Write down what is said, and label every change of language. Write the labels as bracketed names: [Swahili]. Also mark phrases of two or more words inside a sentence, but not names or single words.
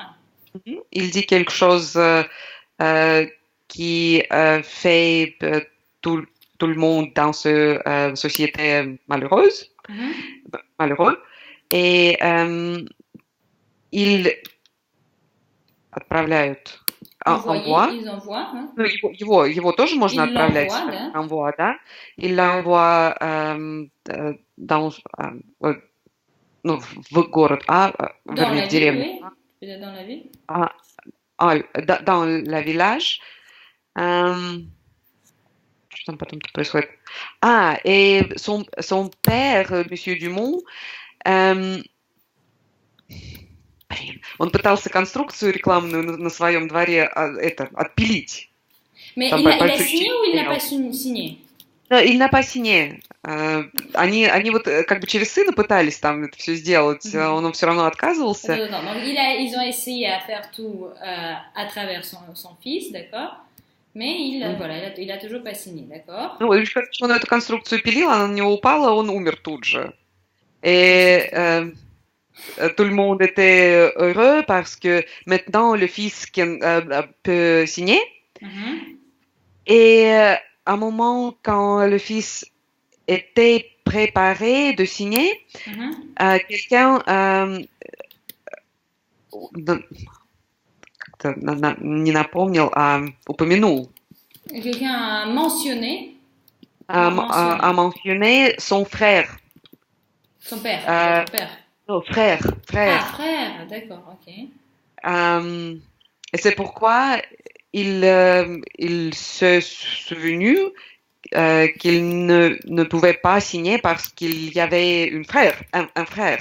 [French] Il dit quelque chose qui fait tout le monde dans cette société malheureuse. Malheureux. Et ils отправляют, envoient. Ils envoient, hein? [Russian] Ну, его тоже можно отправлять. Да? [French] Envoie, да. Il l'envoie dans, [Russian] ну, в город, вернее, в деревню. [French] Oui. Peut-être dans la ville. Dans le village. [Russian] Что там потом происходит? [French] Et son père, monsieur Dumont, [Russian] он пытался конструкцию рекламную на своем дворе отпилить. [French] Mais il a signé ou il n'a pas signé? Il n'a pas signé. [Russian] Они вот как бы через сына пытались там это все сделать, он все равно отказывался. [French] Donc ils ont essayé à faire tout à travers son fils, d'accord? Mais il a toujours pas signé, d'accord? [Russian] Ну, он эту конструкцию пилил, она на него упала, он умер тут же. [French] Et tout le monde était heureux parce que maintenant le fils peut signer. Et à un moment, quand le fils était préparé de signer, quelqu'un [Russian] не напомнил, упомянул. [French] Quelqu'un a mentionné. A mentionné son frère. Son père. Son père. Non, frère. Ah, frère, d'accord, ok. Et c'est pourquoi il s'est souvenu qu'il ne pouvait pas signer parce qu'il y avait un frère.